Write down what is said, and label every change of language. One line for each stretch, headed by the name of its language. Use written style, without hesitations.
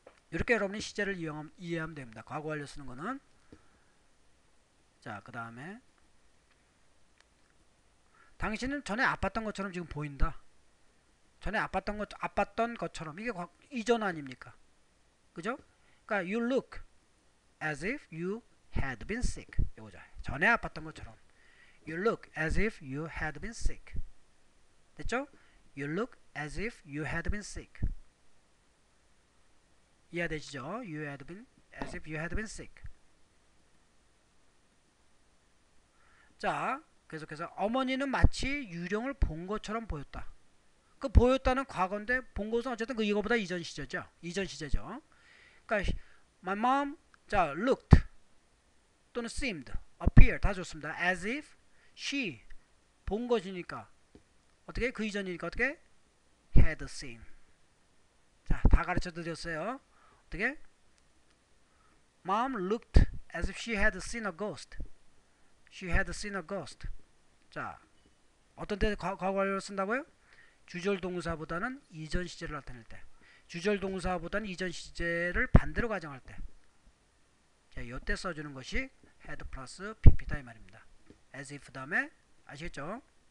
Korean: 이렇게 여러분이 시제를 이해하면 됩니다. 과거 완료 쓰는 거는. 자, 그 다음에 당신은 전에 아팠던 것처럼 지금 보인다. 전에 아팠던 것처럼 이게 이전 아닙니까? 그죠? 그러니까
English: you look as if you had been sick.
Korean: 이거죠. 전에 아팠던 것처럼.
English: You look as if you had been sick.
Korean: 됐죠?
English: You look as if you had been sick.
Korean: 이해되시죠?
English: You had been as if you had been sick.
Korean: 자, 계속해서 어머니는 마치 유령을 본 것처럼 보였다. 그 보였다는 과거인데 본 것은 어쨌든 그 이거보다 이전 시제죠. 이전 시제죠. 그러니까
English: my mom
Korean: 자 looked 또는 seemed, appear 다 좋습니다.
English: as if she
Korean: 본 것이니까 어떻게 그 이전이니까 어떻게
English: had seen.
Korean: 자, 다 가르쳐 드렸어요. 어떻게
English: mom looked as if she had seen a ghost. She had seen a ghost.
Korean: 자, 어떤 때 과거 완료를 쓴다고요? 주절 동사보다는 이전 시제를 나타낼 때. 주절 동사보다는 이전 시제를 반대로 가정할 때. 자, 이때 써주는 것이 had 플러스 pp다 이 말입니다. as if 다음에 아시겠죠?